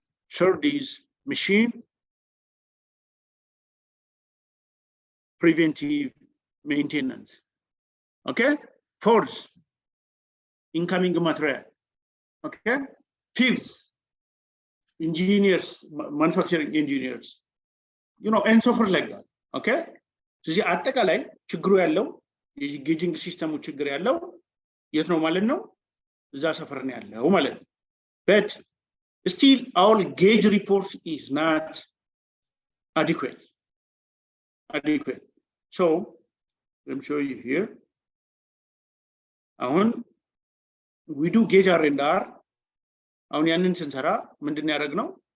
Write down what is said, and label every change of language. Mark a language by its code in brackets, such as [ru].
[en] Third is machine preventive maintenance. Okay. Fourth, incoming material. Okay. Fifth, engineers, manufacturing engineers, you know, and so forth like that. Okay. [am] So the አጠቃላይ ችግሩ ያለው የጌጂንግ ሲስተሙ ችግር ያለው የት ነው ማለት ነው? እዛ ሰፈር ነው ያለው ማለት ነው። [en] But still our gauge report is not adequate. So let me show you here. We do gauge R&R. [am] ያንን ስንሰራ ምንድን ያደረግነው?